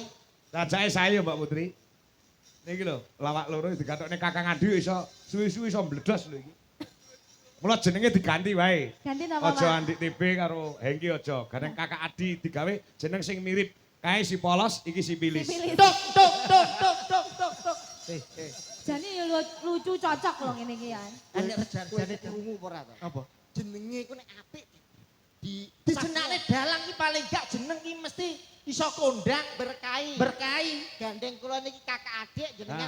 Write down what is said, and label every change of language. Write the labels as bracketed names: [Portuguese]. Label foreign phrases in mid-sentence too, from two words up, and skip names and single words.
[Javanese] Rajake saya Mbak Putri. Niki lho, lawak loro digatokne Kakang Adi iso suwi-suwi iso mbledos lho iki. Mula jenenge diganti wae. Ganti napa, Aja Pak? Andik TB karo Hengki aja. Kadang Kakak Adi digawe jeneng sing mirip. Kae si polos, iki si pilis. Sipilis. Tuk tuk tuk tuk tuk tuk tuk. Jane yo lucu cocok loh ngene iki ya. Anek Kowe rejarjane krungu apa ora to? apa? Jenenge iku nek apik Dijenakne dalang ki paling gak jeneng ki mesti iso kondang berkahi. berkahi. Gandeng kula niki kakak adik jenengan